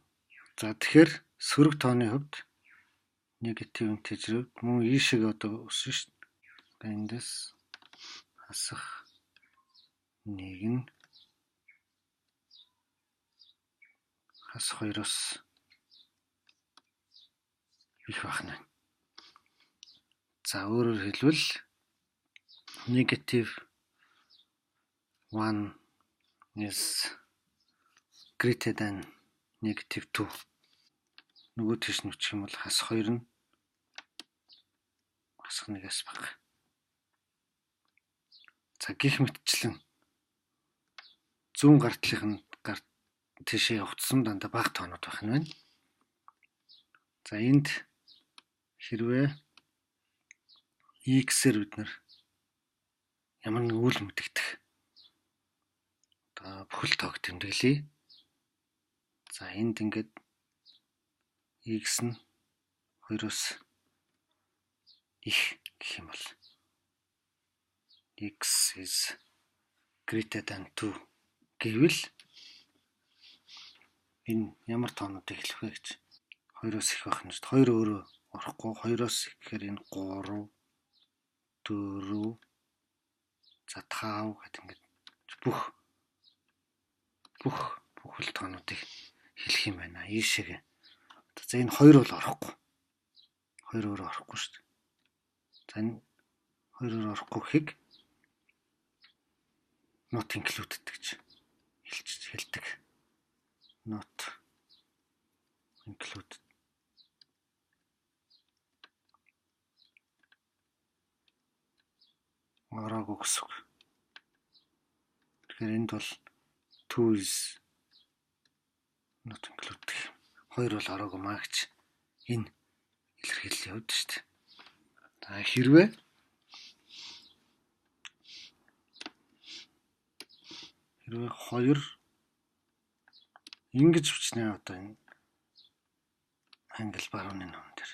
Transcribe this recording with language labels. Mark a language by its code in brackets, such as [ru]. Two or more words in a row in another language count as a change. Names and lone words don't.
[mn] За тэгэхээр сөрөг тооны хувьд [en] negative integers [mn] мөн ийшээ одоо өснө шүү дээ. Эндээс хасах 1 нь хас 2-оос их байх нь. За өөрөөр хэлбэл [en] negative 1 is greater than negative 2. [mn] Нөгөө тийш нь үчих юм бол хас 2 нь хасах 1-ээс бага. За гих мэтчлэн зүүн гартлын тийшээ явагдсан дандаа бага тоонууд байх нь байна. За энд хэрвээ x-ээр бид нар ямар нэг үйл мэдэгдэх одоо бүхэл тоог тэмдэглэе. За энд ингээд x нь 2-оос их гэх юм бол [en] x is greater than 2 [mn] гэвэл энэ ямар тоонуудыг хэлэх вэ гэж 2-оос их байх нь шүү дээ. 2 өөрөө орохгүй. 2-оос их гэхээр энэ 3 4 за 5 гэдэг ингээд бүх бүхэл тоонуудыг хэлэх юм байна. Ийшээгээ. За энэ 2 бол орохгүй. 2 өөрөө орохгүй шүү дээ. За энэ 2 өөрөө орохгүй гэхийг [en] not included [mn] гэж хэлдэг. [en] Not included. [mn] Ороогүй гэсэн үг. Тэгэхээр энд бол [en] 2 is not included. [mn] 2 бол ороогүй маа гэж энэ илэрхийллийн хувьд шүү дээ. За хэрвээ хэрвээ 2 ингэж бичнэ одоо энэ англи барууны ном дээр.